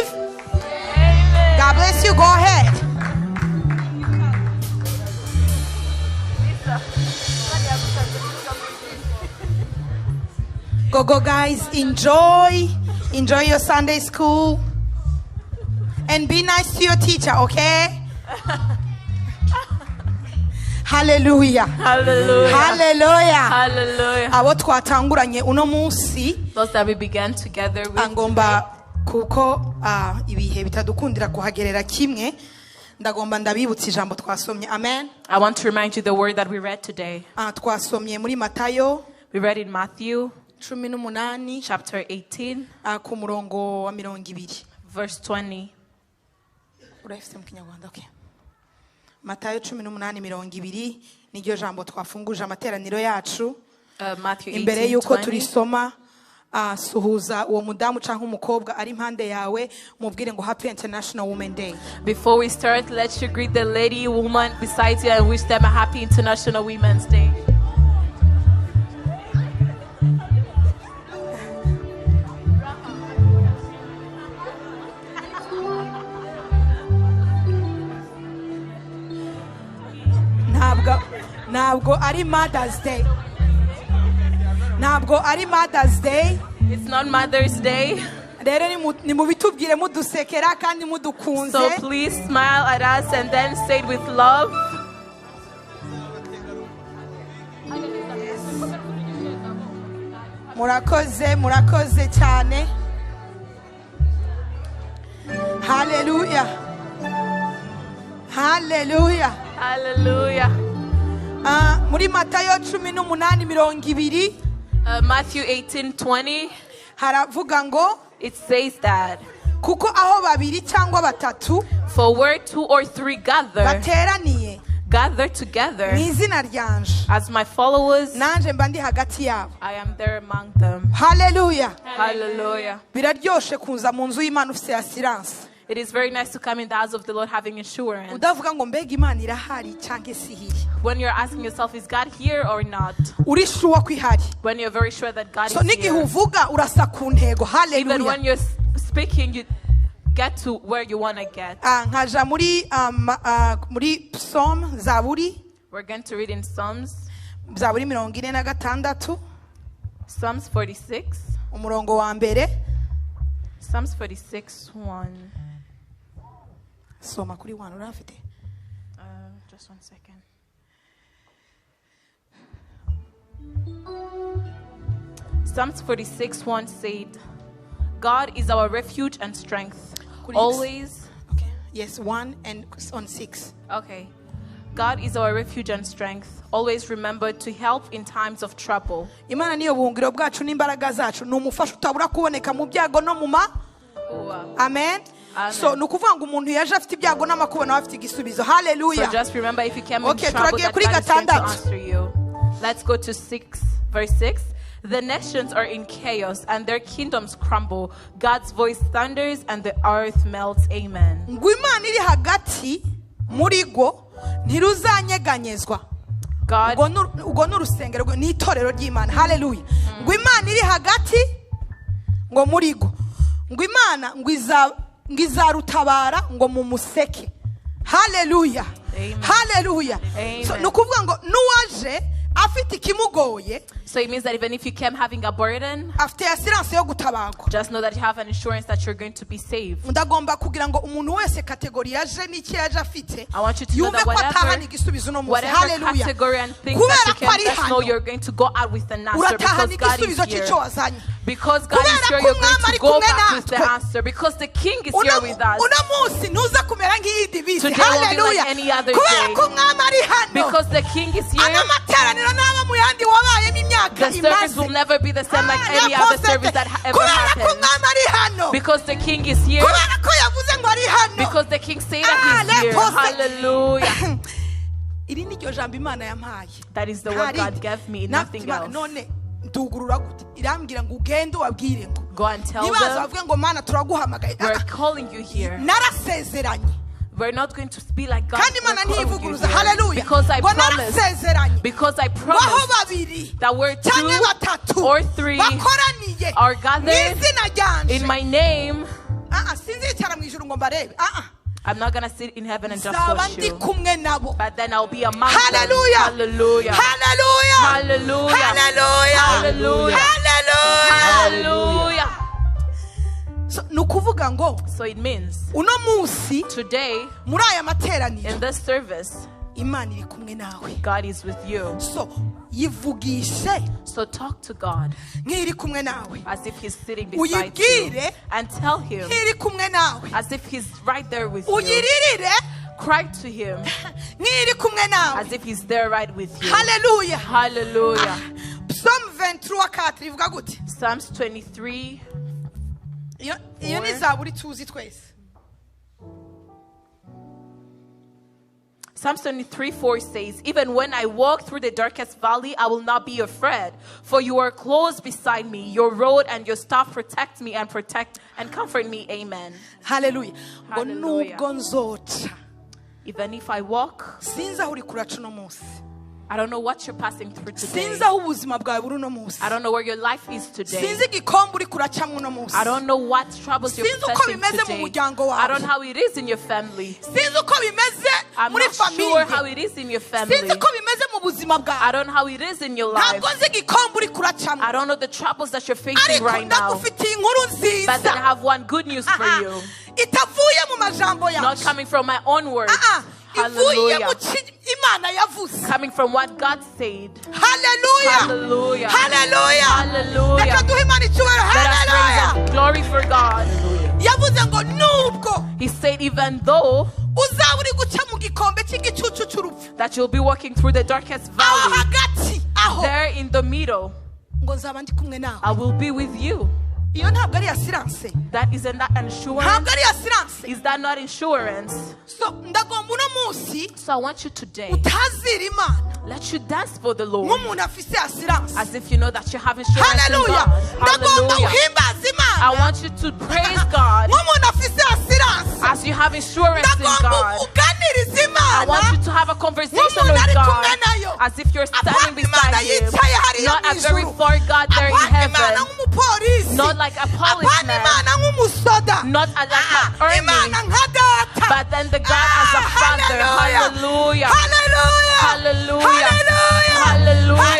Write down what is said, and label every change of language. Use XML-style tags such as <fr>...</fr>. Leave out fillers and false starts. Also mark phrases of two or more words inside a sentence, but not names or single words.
<en>God bless you. Go ahead. Go, guys. Enjoy your Sunday school, and be nice to your teacher, okay? Hallelujah.</en> <rw>Abo twatanguranye uno munsi,</rw> <en>Those that we began together with</en> <rw>angomba kuko ibihe bitadukundira kuhagerera kimwe, ndagomba ndabibutsa ijambo twasomye. Amen.</rw> <en>I want to remind you the word that we read today.</en> <rw>Twasomye muri Matayo,</rw> <en>We read in Matthew 18 chapter 18</en> <rw>ku murongo wa 20.</rw> <en>verse 20.</en> <rw>Urafite mu Kinyarwanda?</rw> <en>Okay.</en> <rw>Matayo 18:20 niryo jambo twafunguje amateraniro yacu.</rw> <en>Matthew</en> <rw>Imbere yuko</rw> <en>18:20.</en> <rw>turisoma, suhuza uwo mudamu canke umukobwa ari impande yawe, mubwire ngo</rw> <en>Happy International Women Day. Before we start, let you greet the lady, woman beside you and wish them a happy International Women's Day.</en> <rw>Ntabwo ari Mother's Day. Ntabwo ari Mother's Day.</rw> <en>It's not Mother's Day.</en> <rw>Rero nimubitubwire mudusekera kandi mudukunze.</rw> <en>So please smile at us and then say it with love.</en> <rw>Murakoze cyane. Hallelujah. Muri Matayo 18:20</rw> <en>Matthew 18:20</en> <rw>haravuga ngo,</rw> <en>it says that</en> <rw>kuko aho babiri cyangwa batatu</rw> <en>for where 2 or 3</en> <rw>bateraniye</rw> <en>gather together</en> <rw>mu izina ryanje,</rw> <en>as my followers,</en> <rw>nanje mba ndi hagati yabo.</rw> <en>I am there among them. Hallelujah.</en> <rw>Biraryoshe kuza mu nzu y'Imana ufite assurance.</rw> <en>It is very nice to come in the house of the Lord having assurance.</en> <rw>Udavuga ngo mbega Imana irahari cyangwa sihiri.</rw> <en>When you're asking yourself, is God here or not?</en> <rw>Uri sure ko ihari.</rw> <en>When you're very sure that God so is</en> <rw>nigihe</rw> <en>here.</en> <rw>uvuga urasa ku ntego. Hallelujah.</rw> <en>Even when you're speaking, you get to where you want to get.</en> <rw>Nkaja muri Psalm Zaburi.</rw> <en>We're going to read in Psalms.</en> <rw>Zaburi 46.</rw> <en>Psalms 46.</en> <rw>Umurongo wa mbere.</rw> <en>Psalms 46:1.</en> <rw>Soma kuri 1 urafite.</rw> <en>Just 1 second. Psalms 46:1 said, God is our refuge and strength. Always. Okay. Yes, 1 and on 6. Okay. God is our refuge and strength. Always remember to help in times of trouble.</en> <rw>Imana niyo buhungiro bwacu n'imbaraga zacu, numufasha utabura kuboneka mu byago no mu Amen. So nukuvuga ngo umuntu yaje afite ibyago n'amakuba nawe afite igisubizo. Hallelujah.</rw> <en>So just remember, if you came in okay, trouble, that God is going to answer you. Let's go to verse 6. The nations are in chaos and their kingdoms crumble. God's voice thunders and the earth melts. Amen.</en> <rw>Ngo Imana iri hagati muri go ntiruzanyeganyezwa.</rw> <en>God,</en> <rw>Ubwo n'urusengero n'itorero ry'Imana. Hallelujah. Ngo Imana iri hagati ngo muri go. Ngo Imana ngo izarutabara ngo mu museke. Hallelujah. Amen. Hallelujah. Amen. So nukuvuga ngo nuwaje afite ikimugoye.</rw> <en>so it means that even if you came having a burden,</en> <rw>Afite assurance yo gutabagwa.</rw> <en>just know that you have an insurance that you're going to be saved.</en> <rw>Ndagomba kugira ngo umuntu wese kategori yaje n'iki yaje afite.</rw> <en>I want you to know</en> <rw>Yumve</rw> <en>that</en> <rw>ko atahana igisubizo no munsi.</rw> <en>whatever Hallelujah. category and things that you</en> <rw>Kubera ko ari</rw> <en>can, just know</en> <rw>hano.</rw> <en>you're going to go out with an answer</en> <rw>Uratahana</rw> <en>because God</en> <rw>igisubizo</rw> <en>is here.</en> <rw>cy'icyo wazanye.</rw> <en>Because God is</en> <rw>Kubera</rw> <en>here,</en> <rw>ko</rw> <en>you're going</en> <rw>umwami</rw> <en>to</en> <rw>ari</rw> <en>go</en> <rw>kumwe</rw> <en>back with the</en> <rw>natwe.</rw> <en>answer. Because the King is here with us.</en> <rw>Uno munsi ntuza kumera nk'iyindi bisi.</rw> <en>Today won't be like Hallelujah. any other</en> <rw>Kubera</rw> <en>day.</en> <rw>ko umwami ari hano.</rw> <en>Because the King is here,</en> <rw>Ano materaniro n'aba mu yandi wabayemo imyaka</rw> <en>the service</en> <rw>imaze.</rw> <en>will never be the same like any other service that ever</en> <rw>Kubera ko</rw> <en>happened.</en> <rw>umwami ari hano.</rw> <en>Because the King is here,</en> <rw>Kubera ko yavuze ngo ari hano.</rw> <en>because the King said that he's here.</en> <rw>Hallelujah. Iri ni ryo jambo Imana yampaye.</rw> <en>That is the word God gave me, nothing else.</en> <rw>None ndugurura gute irambwira ngo ugende wabwire ngo</rw> <en>Go and tell</en> <rw>nibaza</rw> <en>them,</en> <rw>bavuge ngo Mana turaguhamagaye.</rw> <en>we're calling you here.</en> <rw>Narasezeranye</rw> <en>We're not going to be like God.</en> <rw>kandi</rw> <en>We're</en> <rw>Imana</rw> <en>calling you</en> <rw>ntivuguruza.</rw> <en>here. Hallelujah. Because I</en> <rw>Ngo</rw> <en>promised,</en> <rw>narasezeranye</rw> <en>because I</en> <rw>waho</rw> <en>promised</en> <rw>babiri</rw> <en>that where</en> <rw>cyangwa</rw> <en>two</en> <rw>batatu</rw> <en>or three</en> <rw>bakoraniye</rw> <en>are gathered</en> <rw>n'izina ryanje.</rw> <en>in my name,</en> <rw>Sinzicara mu ijuru ngo mbarebe.</rw> <en>I'm not going to sit in heaven and just</en> <rw>Nzaba</rw> <en>watch</en> <rw>ndi</rw> <en>you.</en> <rw>kumwe nabo.</rw> <en>But then I'll be among Hallelujah. them. Hallelujah. Hallelujah. Hallelujah. Hallelujah. Hallelujah. Hallelujah. Hallelujah.</en> <rw>So nukuvuga ngo</rw> <en>So it means</en> <rw>uno munsi</rw> <en>today</en> <rw>muri aya materaniro</rw> <en>in this service,</en> <rw>Imana iri kumwe nawe.</rw> <en>God is with you.</en> <rw>So yivugishe</rw> <en>So talk to God</en> <rw>nk'iri kumwe nawe.</rw> <en>as if He's sitting beside you,</en> <rw>Uyibwire</rw> <en>and tell Him</en> <rw>nk'iri kumwe nawe.</rw> <en>as if He's right there with you.</en> <rw>Uyiririre</rw> <en>Cry to Him</en> <rw>nk'iri kumwe nawe.</rw> <en>as if He's there right with you. Hallelujah. Hallelujah.</en> <rw>Psalm 23:4 ivuga gute?</rw> <en>Psalms 23.</en> <rw>Iyo ni zaburi tuzi twese.</rw> <en>Psalms 23:4 says, even when I walk through the darkest valley, I will not be afraid, for you are close beside me. Your rod and your staff protect me and comfort me. Amen.</en> <rw>Hallelujah. Ngo</rw> <en>Hallelujah.</en> <rw>nubwo nzoca</rw> <en>Even if I walk,</en> <rw>sinzi aho uri kuraca uno munsi.</rw> <en>I don't know what you're passing through today.</en> <rw>Sinzi aho ubuzima bwawe buri uno munsi.</rw> <en>I don't know where your life is today.</en> <rw>Sinzi igikombe uri kuracamo uno munsi.</rw> <en>I don't know what troubles you're</en> <rw>Sinzi uko</rw> <en>facing</en> <rw>bimeze mu</rw> <en>today.</en> <rw>muryango wawe.</rw> <en>I don't know how it is in your family.</en> <rw>Sinzi uko bimeze</rw> <en>I'm</en> <rw>muri not sure how famille.</rw> <en>it is in your family.</en> <rw>Sinzi uko bimeze mu buzima bwawe.</rw> <en>I don't know how it is in your life.</en> <rw>Ntabwo nzi igikombe uri kuracamo.</rw> <en>I don't know the troubles that you're facing</en> <rw>Ariko</rw> <en>right now.</en> <rw>ndagufitiye inkuru</rw> <en>But then I</en> <rw>nziza.</rw> <en>have one good news for you.</en> <rw>Itavuye mu majambo</rw> <en>Not</en> <rw>yawe.</rw> <en>coming from my own words.</en> <rw>Ivuye Hallelujah. mu Imana yavuze.</rw> <en>Coming from what God said. Hallelujah. Hallelujah. Hallelujah. Hallelujah.</en> <rw>Reka duhe Imana icyubahiro.</rw> <en>Let us Hallelujah. raise up glory for God.</en> <rw>Yavuze ngo nubwo</rw> <en>He said, even though</en> <rw>uzaba uri guca mu gikombe cy'igicucu cy'urupfu.</rw> <en>that you'll be walking through the darkest</en> <rw>Aho</rw> <en>valley,</en> <rw>hagati aho</rw> <en>there in the middle,</en> <rw>ngo nzaba ndi kumwe nawe.</rw> <en>I will be with you.</en> <rw>Iyo ntabwo ari assurance.</rw> <en>That isn't that insurance?</en> <rw>Ntabwo ari assurance.</rw> <en>Is that not insurance?</en> <rw>So ndagomba uno munsi</rw> <en>So I want you today,</en> <rw>utazira Imana</rw> <en>let you dance for the Lord</en> <rw>nk'umuntu afise assurance.</rw> <en>as if you know that you have insurance in Hallelujah. God.</en> <rw>Ndagomba Hallelujah. uhimbaza Imana</rw> <en>I want you to praise God</en> <rw>nk'umuntu afise assurance.</rw> <en>as you have insurance in</en> <rw>Ndagomba</rw> <en>God.</en> <rw>uganiriza</rw> <en>I want</en> <rw>Imana</rw> <en>you to have a conversation</en> <rw>nk'umuntu</rw> <en>with</en> <rw>ari</rw> <en>God</en> <rw>kumwe nayo.</rw> <en>as if you're standing</en> <rw>Apana Imana</rw> <en>beside Him.</en> <rw>yicaye hariya</rw> <en>Not</en> <rw>mu</rw> <en>a very</en> <rw>ijuru.</rw> <en>far God there in</en> <rw>Apana Imana</rw> <en>heaven.</en> <rw>nk'umupolisi.</rw> <en>Not like a</en> <rw>Apana</rw> <en>policeman.</en> <rw>Imana nk'umusoda.</rw> <en>Not like an army.</en> <rw>Imana nka data.</rw> <en>But then the God as a Father. Hallelujah. Hallelujah. Hallelujah. Hallelujah.</en>